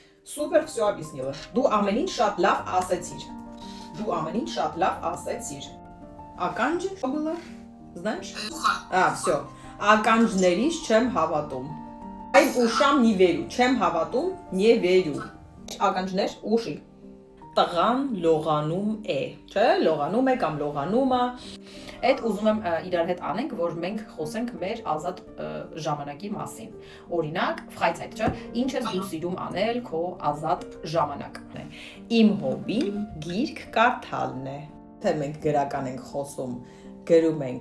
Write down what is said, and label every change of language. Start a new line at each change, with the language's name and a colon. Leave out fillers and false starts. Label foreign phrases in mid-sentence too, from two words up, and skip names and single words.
Russian: Super, все объяснила.
Armenian: Դու ամեն ինչ շատ լավ ասեցիր. Դու ամեն ինչ շատ լավ ասեցիր.
Russian: Ականջ что было? Знаешь? Все.
Armenian: Ականջներից չեմ հավատում. Այ ուշամ
Russian: не верю.
Armenian: Չեմ հավատում,
Russian: не верю.
Armenian: Ականջներ, ուշի. Տղան լողանում է, չէ, լողանում է կամ լողանումը։ Այդ ուզում եմ իրար հետ անենք, որ մենք խոսենք մեր ազատ ժամանակի մասին։ Օրինակ, Freizeit, չէ, ինչ ես դու սիրում անել քո ազատ ժամանակն է։ Իմ հոբին գիրք կարդալն է։ Թե մենք գրական ենք խոսում, գրում ենք